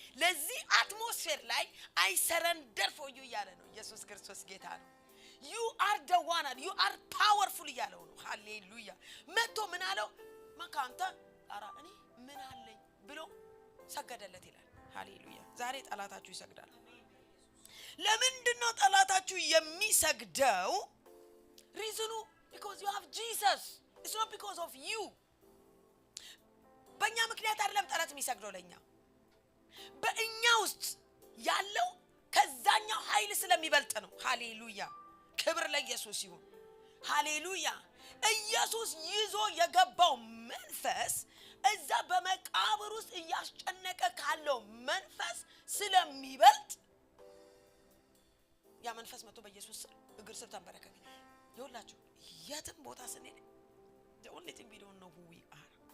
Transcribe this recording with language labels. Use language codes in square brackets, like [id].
[am] ለዚህ አትሞስፌር ላይ [en] I surrender for you [am] ያለ ነው ኢየሱስ ክርስቶስ ጌታ ነው። [en] you are the one, you are powerful [am] ያለው ነው። ሃሌሉያ! መጥቶ ምን አለው? ማካንተ አራ እኔ ምን አለኝ ብሎ ሰገደለት ይላል። ሃሌሉያ! ዛሬ ጠላታችሁ ይሰግዳል። ለምንድነው ጠላታችሁ የሚሰግደው? [en] ሪዝኑ because you have Jesus. It's not because of you. [am] በእኛ ምክንያት አይደለም ጠላት የሚሰግደው ለኛ። በእኛ ውስጥ ያለው ከዛኛው ኃይል ስለሚበልጥ ነው። ሃሌሉያ! ክብር ለኢየሱስ ይሁን። ሃሌሉያ! ኢየሱስ ይዞ የገባው መንፈስ እዛ በመቃብር ውስጥ እያስጨነቀ ካለው መንፈስ ስለሚበልጥ ያ መንፈስ መጥቶ በኢየሱስ እግር ስር ተንበረከከ። ይኸውላችሁ የትም ቦታ ስንሄድ [en] the only thing we don't know who we are.